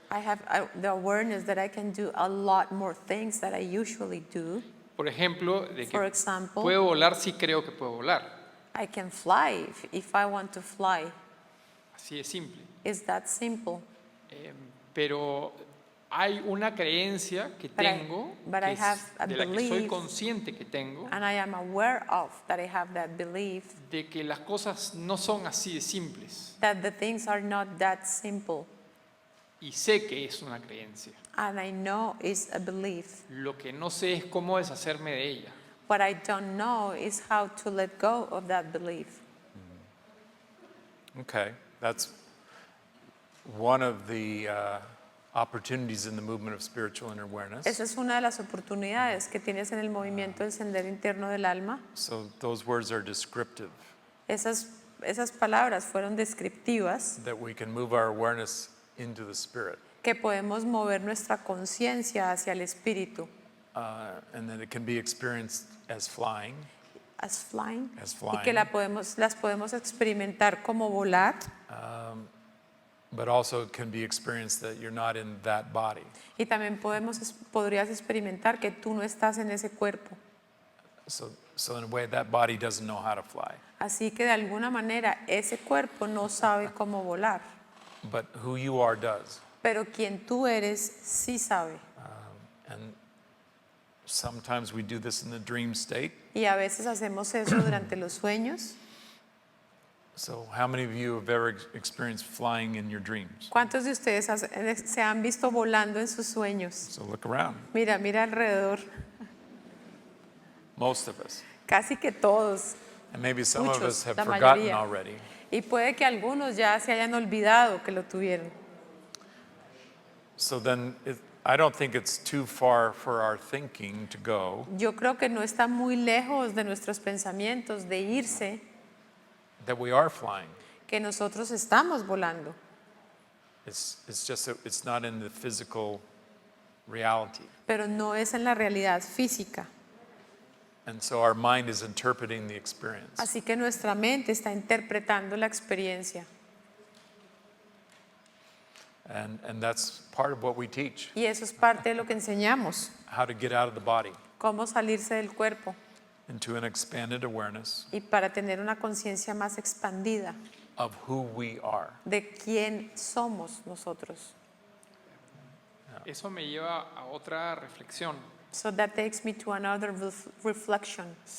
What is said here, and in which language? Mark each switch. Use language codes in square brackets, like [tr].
[en] I have the awareness that I can do a lot more things that I usually do. [es] Por ejemplo, de [en] For [es] que [en] example, [es] puedo volar si creo que puedo volar. [en] I can fly if I want to fly. [es] Así de simple. [en] It's that simple. [es] Pero hay una creencia que tengo, [en] but I have a [es] de la que soy [en] belief, [es] consciente que tengo, [en] and I am aware of that I have that belief [es] de que las cosas no son así de simples. [en] that the things are not that simple. [es] Y sé que es una creencia. [en] And I know it's a belief. [es] Lo que no sé es cómo deshacerme de ella. [en] What I don't know is how to let go of that belief. Okay, that's one of the opportunities in the movement of spiritual inner awareness. [es] Esa es una de las oportunidades que tienes en el movimiento del Sendero Interno del Alma. [en] So those words are descriptive, [es] Esas palabras fueron descriptivas, [en] that we can move our awareness into the spirit, [es] que podemos mover nuestra conciencia hacia el espíritu. [en] and that it can be experienced as flying, As flying. As [es] Y que [en] flying. [es] las podemos experimentar como volar, [en] but also it can be experienced that you're not in that body. [es] y también podrías experimentar que tú no estás en ese cuerpo. [en] So in a way, that body doesn't know how to fly, [es] Así que de alguna manera ese cuerpo no sabe cómo volar, [en] but who you are does. [es] pero quien tú eres sí sabe. [en] And sometimes we do this in the dream state. [es] Y a veces hacemos eso durante los sueños. [en] So how many of you have ever experienced flying in your dreams? [es] ¿Cuántos de ustedes se han visto volando en sus sueños? [en] So look around. [es] Mira alrededor. [en] Most of us. [es] Casi que todos. [en] And maybe some of us [es] Muchos, [en] have [es] la [en] forgotten [es] mayoría. [en] already. [es] Y puede que algunos ya se hayan olvidado que lo tuvieron. [en] So then I don't think it's too far for our thinking to go [es] Yo creo que no está muy lejos de nuestros pensamientos de irse, [en] that we are flying. [es] que nosotros estamos volando. [en] It's just that it's not in the physical reality. [es] pero no es en la realidad física. [en] And so our mind is interpreting the experience. [es] Así que nuestra mente está interpretando la experiencia. [en] And that's part of what we teach, [es] Y eso es parte de lo que enseñamos, [en] how to get out of the body [es] cómo salirse del cuerpo [en] into an expanded awareness [es] y para tener una conciencia más expandida [en] of who we are. [es] de quién somos nosotros. Eso me lleva a otra reflexión. [en] So that takes me to another reflection.